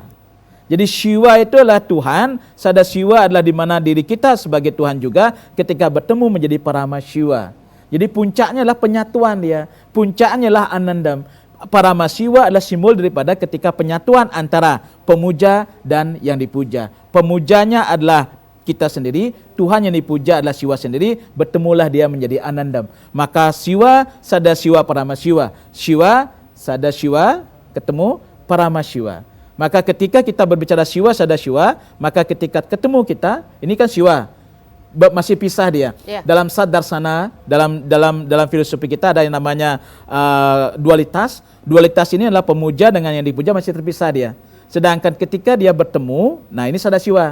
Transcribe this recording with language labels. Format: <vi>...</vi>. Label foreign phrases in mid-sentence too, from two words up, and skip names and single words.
<id>Jadi Shiva itu adalah Tuhan, Sada Shiva adalah di mana diri kita sebagai Tuhan juga ketika bertemu menjadi Parama Shiva. Jadi puncaknya adalah penyatuan dia, puncaknya adalah Anandam. Parama Shiva adalah simbol daripada ketika penyatuan antara pemuja dan yang dipuja. Pemujanya adalah kita sendiri, Tuhan yang dipuja adalah Shiva sendiri, bertemulah dia menjadi Anandam. Maka Shiva, Sada Shiva, Parama Shiva. Shiva, Sada Shiva, ketemu Parama Shiva. Maka ketika kita berbicara Shiva, Sada Shiva, maka ketika ketemu kita, ini kan Shiva, masih pisah dia. Dalam Saddarsana, dalam filosofi kita ada yang namanya dualitas. Dualitas ini adalah pemuja dengan yang dipuja masih terpisah dia. Sedangkan ketika dia bertemu, nah ini Sada Shiva.</id>